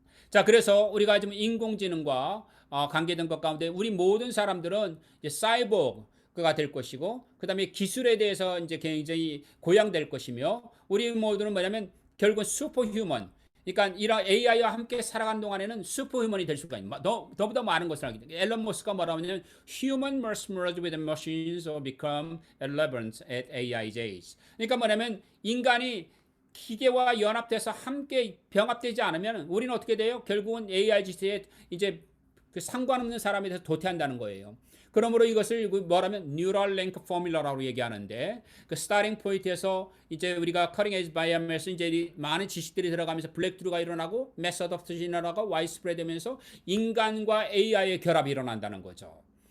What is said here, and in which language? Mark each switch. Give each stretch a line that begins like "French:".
Korean: 자, 그래서 우리가 지금 인공지능과 관계된 것 가운데 우리 모든 사람들은 이제 사이보그가 될 것이고, 그 다음에 기술에 대해서 이제 굉장히 고양될 것이며, 우리 모두는 뭐냐면 결국은 슈퍼휴먼. 그러니까 이런 AI와 함께 살아가는 동안에는 슈퍼휴먼이 될 수가 있는, 더보다 많은 것을 하게 됩니다. 앨런 머스크가 뭐라고 하냐면
English: Human must merge with machines or become irrelevant at AI's age.
Korean: 그러니까 뭐냐면 인간이 기계와 연합돼서 함께 병합되지 않으면 우리는 어떻게 돼요? 결국은 AI 시대에 이제 그 상관없는 사람에 대해서 도태한다는 거예요. 그러므로 이것을 뭐라면 뉴럴 랭크 포뮬러라고 얘기하는데 그 스타팅 포인트에서 이제 우리가 커링 에지 바이옴에서 이제 많은 지식들이 들어가면서 블랙트루가 일어나고 메서드 오브 진화가 와이스프레드 되면서 인간과 AI의 결합이 일어난다는 거죠.